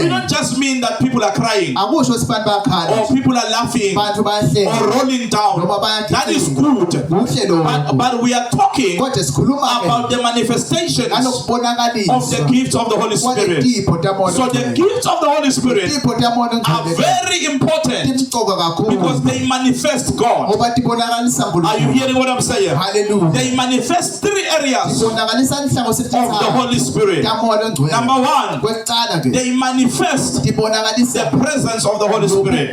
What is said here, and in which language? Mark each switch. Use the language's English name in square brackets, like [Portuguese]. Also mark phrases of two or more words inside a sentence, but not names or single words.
[English] We don't just mean that people are crying [Swati] akusho sibani bayakhala [English] or people are laughing [Swati] bantu [English] or [Swati] bayahleka [English] rolling down. [Swati] noma bayakhala [English] That is good. [Swati] kuhle lokho [English] But we are talking [Swati] kodwa sikhuluma [English] about the manifestations of [Swati] ngalokubonakalisa [English] the gifts of the Holy Spirit. [Swati] kwaletipho tamoya [English] So the gifts of the Holy Spirit [Swati] tipho tamoya [English] are very important Because they manifest God. Are you hearing what I'm saying? Hallelujah. They manifest 3 areas of the Holy Spirit. Number 1, they manifest the presence of the Holy Spirit.